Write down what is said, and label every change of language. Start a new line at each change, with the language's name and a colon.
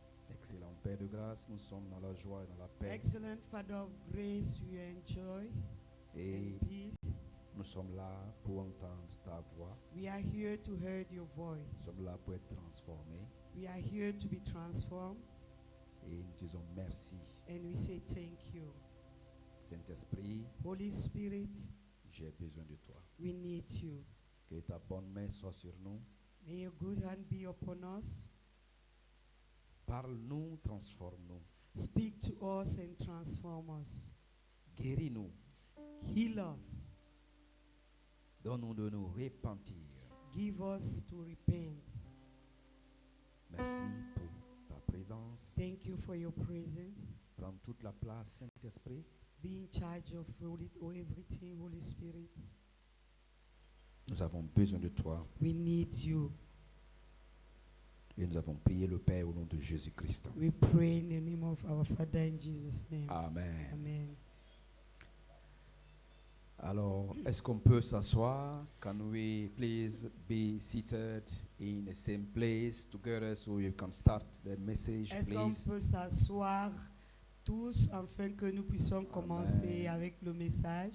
French: Excellent Père de grâce, nous sommes dans la joie et dans la paix.
English: Excellent Father of grace, we enjoy
French: Et
English: and peace.
French: nous sommes là pour entendre ta voix.
English: We are here to hear your
French: Nous
English: voice.
French: sommes là pour être transformés.
English: We are here to be transformed,
French: Et nous disons merci.
English: and we say thank you.
French: Saint-Esprit,
English: Holy Spirit,
French: j'ai besoin de toi.
English: we need you.
French: Que ta bonne main soit sur nous.
English: May your good hand be upon us.
French: Parle-nous, transforme-nous.
English: Speak to us and transform us.
French: Guéris-nous.
English: Heal us.
French: Donne-nous de nous repentir.
English: Give us to repent.
French: Merci pour ta présence.
English: Thank you for your presence.
French: Prends toute la place, Saint-Esprit.
English: Be in charge of everything, Holy Spirit.
French: Nous avons besoin de toi.
English: We need you.
French: Et nous avons prié le Père au nom de Jésus-Christ.
English: We pray in the name of our Father in Jesus' name. Amen. Amen.
French: Alors, est-ce qu'on peut s'asseoir?
English: Can we please be seated in the same place together so you can start the message,
French: Est-ce qu'on
English: please?
French: peut s'asseoir tous afin que nous puissions commencer avec le message?